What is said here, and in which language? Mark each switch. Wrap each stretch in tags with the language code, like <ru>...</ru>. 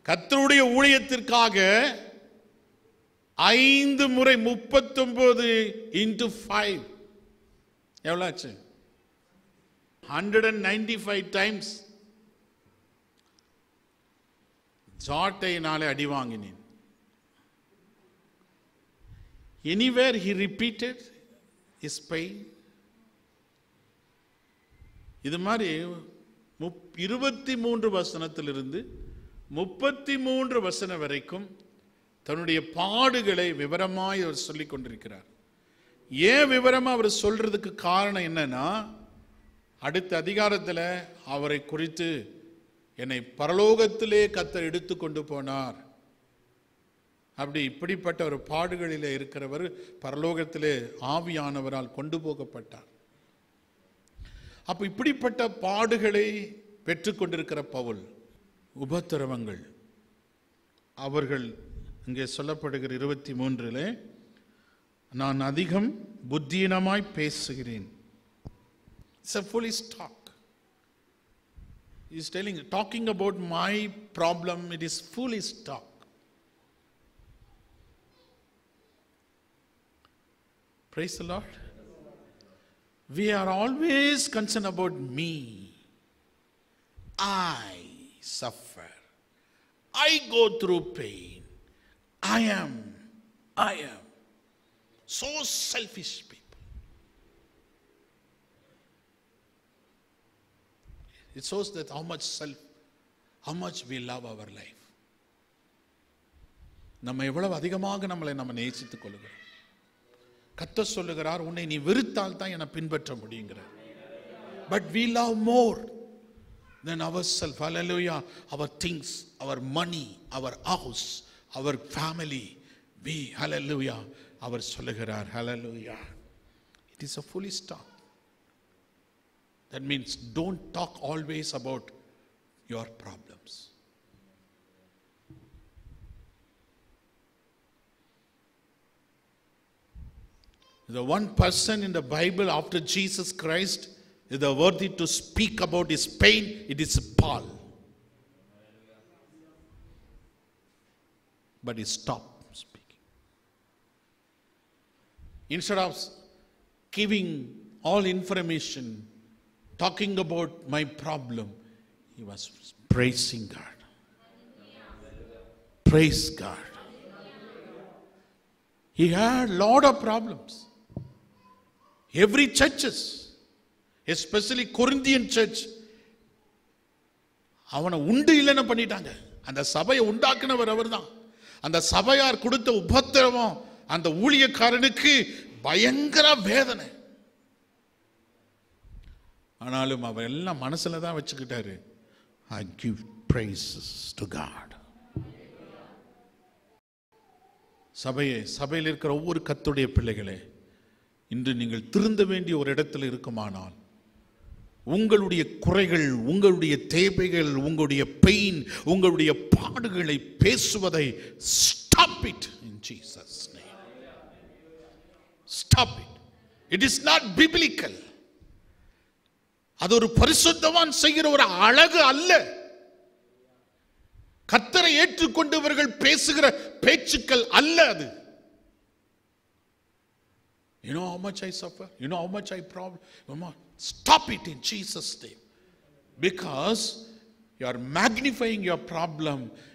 <ta>கர்த்தருடைய ஊழியத்திற்காக 5 முறை 39</ta> <en>into</en> <ta>5 எவ்வளவு ஆச்சு? 195</ta> <en>times</en> <ta>ஜாட்டையினாலே அடி வாங்கினேன்.</ta> <en>Anywhere he repeated his pain.</en> <ta>இது மாதிரி 23 வசனத்திலிருந்து 33 வசனம் வரைக்கும் தன்னுடைய பாடுகளை விவரமாய் அவர் சொல்லிக் கொண்டிருக்கிறார். ஏன் விவரமா அவர் சொல்றதுக்கு காரணம் என்னன்னா, அடுத்த அதிகாரத்தில் அவரை குறித்து, என்னை பரலோகத்திலே கர்த்தர் எடுத்து கொண்டு போனார், அப்படி இப்படிப்பட்ட ஒரு பாடுகளிலே இருக்கிறவர் பரலோகத்திலே ஆவியானவரால் கொண்டு போகப்பட்டார். அப்ப இப்படிப்பட்ட பாடுகளை பெற்றுக்கொண்டிருக்கிற பவுல், உபத்திரவங்கள், அவர்கள் இங்கே சொல்லப்படுகிற 23 நான் அதிகம் புத்தியீனமாய் பேசுகிறேன்.</ta> <en>It's a foolish talk. He is talking about my problem. It is foolish talk. Praise the Lord. We are always concerned about me. I suffer. I go through pain. I am. So selfish people. It shows that how much we love our life.</en> <ta>நம்ம எவ்வளவு அதிகமாக நம்மளை நம்ம நேசித்துக் கொள்கிறோம். கர்த்தர் சொல்லுகிறார், உன்னை நீ வெறுத்தால் தான் என்னை பின்பற்ற முடியுங்கிறார்.</ta> <en>But we love more than ourselves. Hallelujah. Our things, our money, our house, our family. We, hallelujah.</en> <ta>அவர் சொல்லுகிறார், hallelujah.</ta> <en>It is a foolish talk. That means don't talk always about your problems. The one person in the Bible after Jesus Christ is worthy to speak about his pain. It is Paul. But he stopped speaking. Instead of giving all information, talking about my problem, he was praising God. Praise God. He had a lot of problems. Every churches, especially Corinthian church,</en> <ta>அவனை உண்டு இல்லைன்னு பண்ணிட்டாங்க. அந்த சபையை உண்டாக்குனவர் அவர் தான். அந்த சபையார் கொடுத்த உபத்திரவம் அந்த ஊழியக்காரனுக்கு பயங்கர வேதனை. ஆனாலும் அவர் எல்லாம் மனசுல தான் வச்சுக்கிட்டாரு.</ta> <en>I give praises to God.</en> <ta>சபையில் இருக்கிற ஒவ்வொரு கர்த்தருடைய பிள்ளைகளே, இன்று நீங்கள் திருந்த வேண்டிய ஒரு இடத்துல இருக்குமானால், உங்களுடைய குறைகள், உங்களுடைய தேவைகள், உங்களுடைய பெயின், உங்களுடைய பாடுகளை பேசுவதை</ta> <en>stop it in Jesus name. Stop it. It is not biblical.</en> <ta>அது ஒரு பரிசுத்தவான் செய்கிற ஒரு அழகு அல்ல. கர்த்தரை ஏற்றுக்கொண்டவர்கள் பேசுகிற பேச்சுக்கள் அல்ல அது.</ta> <en>You know how much I suffer? You know how much I problem? Stop it in Jesus' name. Because you are magnifying your problem.</en>